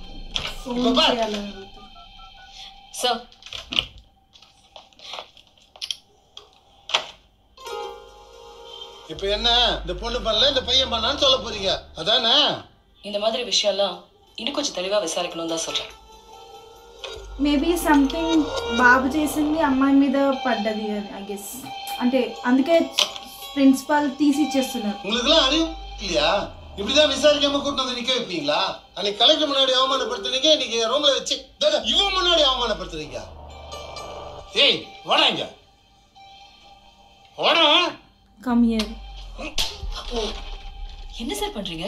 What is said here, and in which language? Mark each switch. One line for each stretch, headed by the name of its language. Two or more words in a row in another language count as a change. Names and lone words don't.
Tamil: சார் இப்ப என்ன இந்த பொண்ணு பண்ணல இந்த பையன் பண்ணான்னு சொல்ல போறீங்க அதானே? இந்த மாதிரி விஷயம்லாம் இன்னும் கொஞ்சம் தெளிவா விசாரிக்கணும் தான் சொல்றேன்.
English: maybe something
Telugu: బాబు చేసింది అమ్మాయి మీద పడ్డది
English: I guess.
Telugu: అంటే అందుకే ప్రిన్సిపల్ తీసి ఇచ్చేస్తున్నారు.
Tamil: உங்களுக்குலாம் அறிவு இல்லையா? இப்படிதான் விசாரிக்காம கூட்டு வந்து நிக்க வைப்பீங்களா? அன்னைக்கு கலெக்டர் முன்னாடி அவமானப்படுத்துறீங்க, இன்னைக்கு ரூம்ல வச்சு இவன் முன்னாடி அவமானப்படுத்துறீங்க. ஏய் வாடா இங்க வாடா.
English: come here.
Tamil: என்ன சார் பண்றீங்க?